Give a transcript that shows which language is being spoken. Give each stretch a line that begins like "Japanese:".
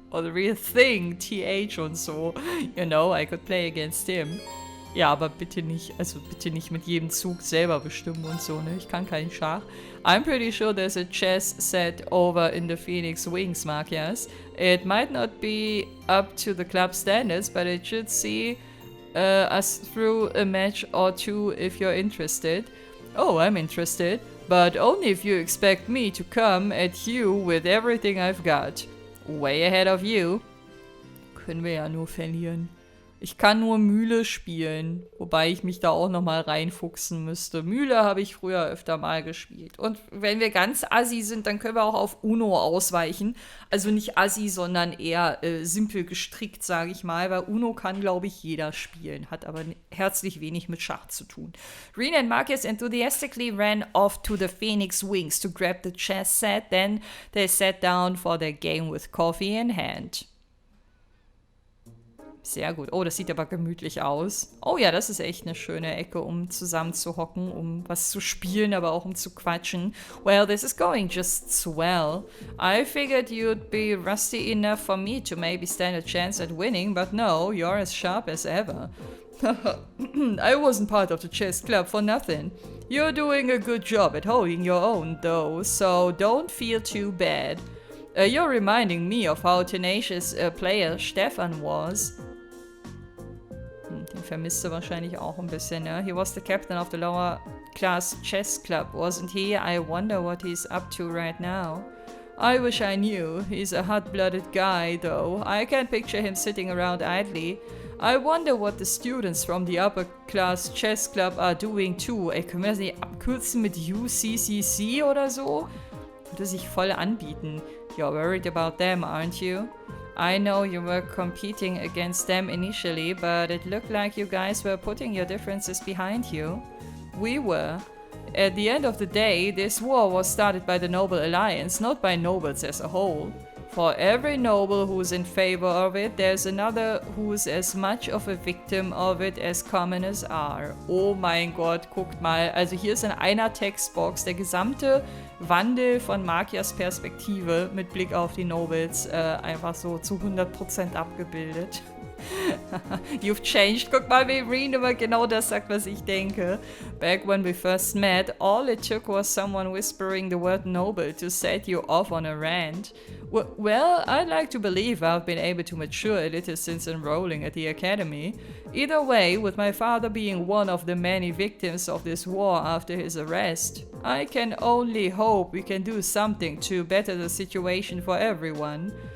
English: Or the real thing.
German: TH und so.
English: You know, I could play against him.
German: Ja, aber bitte nicht, also bitte nicht mit jedem Zug selber bestimmen und so, ne? Ich kann keinen Schach.
English: I'm pretty sure there's a chess set over in the Phoenix Wings, Markias. It might not be up to the club standards, but it should see us through a match or two if you're interested. Oh, I'm interested, but only if you expect me to come at you with everything I've got. Way ahead of you.
German: Können wir ja nur verlieren. Ich kann nur Mühle spielen, wobei ich mich da auch nochmal reinfuchsen müsste. Mühle habe ich früher öfter mal gespielt. Und wenn wir ganz assi sind, dann können wir auch auf Uno ausweichen. Also nicht assi, sondern eher simpel gestrickt, sage ich mal, weil Uno kann, glaube ich, jeder spielen, hat aber herzlich wenig mit Schach zu tun.
English: Reen and Marcus enthusiastically ran off to the Phoenix Wings to grab the chess set, then they sat down for their game with coffee in hand.
German: Sehr gut. Oh, das sieht aber gemütlich aus. Oh ja, das ist echt eine schöne Ecke, um zusammen zu hocken, um was zu spielen, aber auch um zu quatschen.
English: Well, this is going just swell. I figured you'd be rusty enough for me to maybe stand a chance at winning, but no, you're as sharp as ever. I wasn't part of the chess club for nothing. You're doing a good job at holding your own, though, so don't feel too bad. You're reminding me of how tenacious a player Stefan was.
German: Den vermisst du wahrscheinlich auch ein bisschen, ne?
English: He was the captain of the lower class chess club, wasn't he? I wonder what he's up to right now. I wish I knew. He's a hot-blooded guy, though. I can't picture him sitting around idly. I wonder what the students from the upper class chess club are doing too.
German: Ey, können wir das nicht abkürzen mit UCCC oder so? Würde sich voll anbieten.
English: You're worried about them, aren't you? I know you were competing against them initially, but it looked like you guys were putting your differences behind you. We were. At the end of the day, this war was started by the Noble Alliance, not by nobles as a whole. For every noble who's in favor of it, there's another who's as much of a victim of it as commoners are.
German: Oh mein Gott, guckt mal. Also hier ist in einer Textbox der gesamte Wandel von Markias Perspektive mit Blick auf die Nobles einfach so zu 100% abgebildet.
English: You've changed.
German: Guck mal, wie Reen immer genau das sagt, was ich denke.
English: Back when we first met, all it took was someone whispering the word noble to set you off on a rant. Well, I'd like to believe I've been able to mature a little since enrolling at the academy. Either way, with my father being one of the many victims of this war after his arrest, I can only hope we can do something to better the situation for everyone.